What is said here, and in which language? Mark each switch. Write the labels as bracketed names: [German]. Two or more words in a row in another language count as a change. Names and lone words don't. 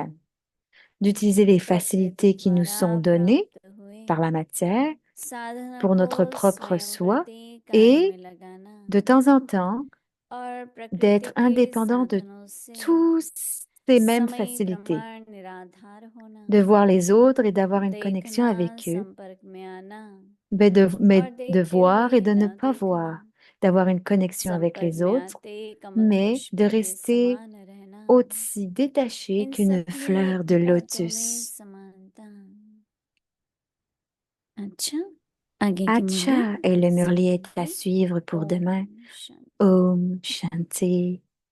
[French] organes, d'utiliser les [Hindi] प्रकृति [French] facilités qui nous [Hindi] द्वारा [French] sont données [Hindi] प्राप्त हुए [French] par la matière [Hindi] साधना [French] pour [Hindi] को [French] notre propre [Hindi] स्वयं [French] soi [Hindi] प्रति कार्य [French] et [Hindi] में लगाना [French] de temps en temps [Hindi] और प्रकृति [French] d'être [Hindi] के [French] indépendant de [Hindi] साधनों से [French] tous ces mêmes [Hindi] समय [French] facilités, [Hindi] प्रमाण निराधार होना [French] de voir les autres et d'avoir une connexion [Hindi] देखना [French] avec eux, [Hindi] संपर्क में आना [French] mais [Hindi] और [French] de [Hindi] देखते [French] voir et [Hindi] हुए [French] de ne [Hindi] न [French] pas [Hindi] देखना [French] voir, d'avoir une connexion avec [Hindi] संपर्क [French] les [Hindi] में [French] autres, [Hindi] आते कमल [French] mais [Hindi] पुष्प [French] de [Hindi] के [French] rester [Hindi] समान रहना [French] aussi détaché [Hindi] इन [French] qu'une [Hindi] सभी [French] fleur de [Hindi] बातों में [French] lotus. [Hindi] समानता अच्छा आगे की मुरली [French] Acha, et le murlier est à [Hindi] शांति [French] suivre pour demain. [Hindi] ओम शांति Om Shanti.